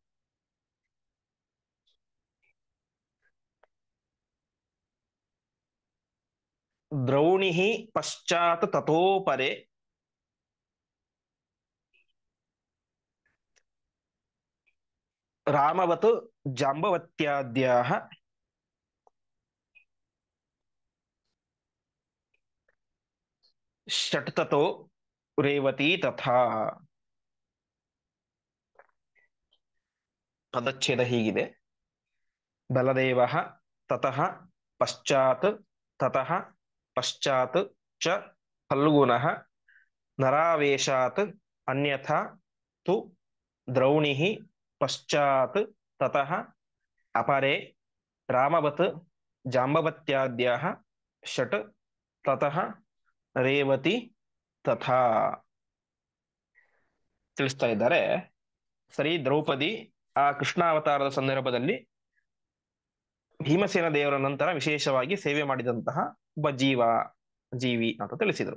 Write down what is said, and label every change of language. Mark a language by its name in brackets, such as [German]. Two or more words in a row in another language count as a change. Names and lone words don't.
[Sanskrit] ದ್ರೌಣಿಃ ಪಶ್ಚಾತ್ ತತೋಪರೆ ರಾಮವತ್ ಜಾಂಬವತ್ಯಾದ್ಯಾಃ ಷಟ್ತತೋ ರೇವತಿ ತಥಾ. [Kannada] ಪದಚ್ಛೇದ ಹೀಗಿದೆ, [Sanskrit] ಬಲದೇವಃ ತತಃ ಪಶ್ಚಾತ್ ತತಃ ಪಶ್ಚಾತ್ ಚ ಫಲ್ಗುನಃ ನರಾವೇಶಾತ್ ಅನ್ಯಥಾ ತು ದ್ರೌಣಿಃ ಪಶ್ಚಾತ್ ತತಃ ಅಪರೆ ರಾಮವತ್ ಜಾಂಬವತ್ಯಾದ್ಯಾಃ ಷಟ್ ತತಃ ರೇವತಿ ತಥಾ. [Kannada] ತಿಳಿಸ್ತಾ ಇದ್ದಾರೆ. ಸರಿ, ದ್ರೌಪದಿ ಆ ಕೃಷ್ಣಾವತಾರದ ಸಂದರ್ಭದಲ್ಲಿ ಭೀಮಸೇನ ದೇವರ ನಂತರ ವಿಶೇಷವಾಗಿ ಸೇವೆ ಮಾಡಿದಂತಹ ಒಬ್ಬ ಜೀವಿ ಅಂತ ತಿಳಿಸಿದರು.